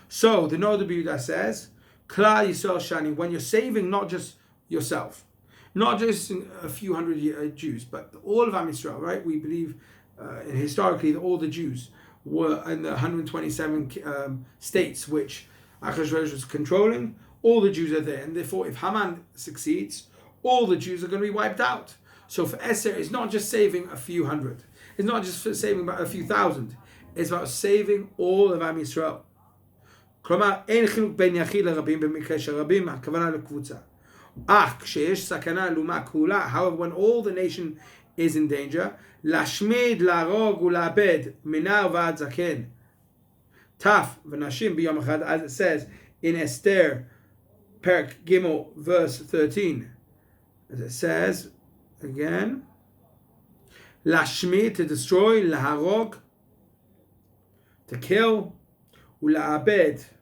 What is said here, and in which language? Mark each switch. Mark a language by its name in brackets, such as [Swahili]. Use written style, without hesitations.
[English] So the Noda B'Yehuda says, Klal Yisrael Shani, when you're saving not just yourself, not just a few hundred Jews, but all of Am Yisrael, right? We believe historically that all the Jews were in the 127 states which Achashverosh was controlling. All the Jews are there, and therefore if Haman succeeds, all the Jews are going to be wiped out. So for Esther, it's not just saving a few hundred. It's not just saving about a few thousand. It's about saving all of Am Yisrael. [Hebrew] כלומר, אין חילוק בין יחיד לרבים במקרה של רבים, הכוונה לקבוצה. אך כשיש סכנה לאומה כולה, [English] however, when all the nation is in danger, [Hebrew] להשמיד, להרוג ולאבד, מנער ועד זקן. טף ונשים ביום אחד, [English] as it says in Esther, Perek Gimel, verse 13. As it says, again, להשמיד, to destroy, להרוג, to kill, ולאבד.